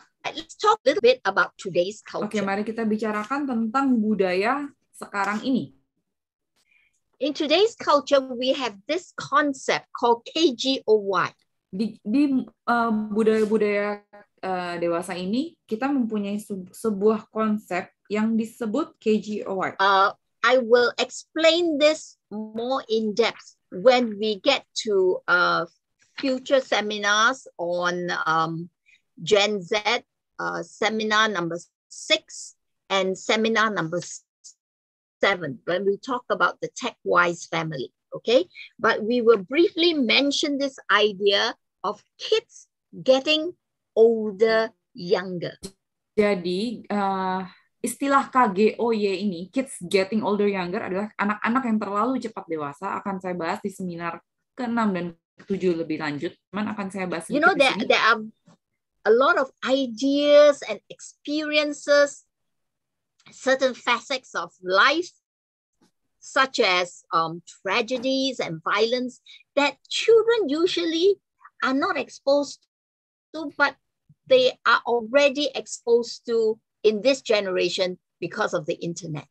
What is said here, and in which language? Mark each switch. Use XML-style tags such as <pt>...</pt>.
<en>Let's talk a little bit about today's Oke, culture.</en> <id>mari kita bicarakan tentang budaya sekarang ini.</id> <en>In today's culture, we have this concept called KGOY.</en> <id>Di budaya-budaya dewasa ini, kita mempunyai sebuah konsep yang disebut KGOY.</id> <en>I will explain this more in depth when we get to future seminars on Gen Z, seminar number 6 and seminar number 7, when we talk about the tech-wise family, okay? But we will briefly mention this idea of kids getting older younger.</en> <id>Jadi, istilah KGOY ini,</id> <en>kids getting older younger,</en> <id>adalah anak-anak yang terlalu cepat dewasa. Akan saya bahas di seminar ke-6 dan ke-7 lebih lanjut. Cuman akan saya bahas</id> <en>You know,</en> <id>sedikit di sini.</id> <en>there are a lot of ideas and experiences, certain facets of life, such as tragedies and violence that children usually are not exposed to, but they are already exposed to in this generation because of the internet.</en>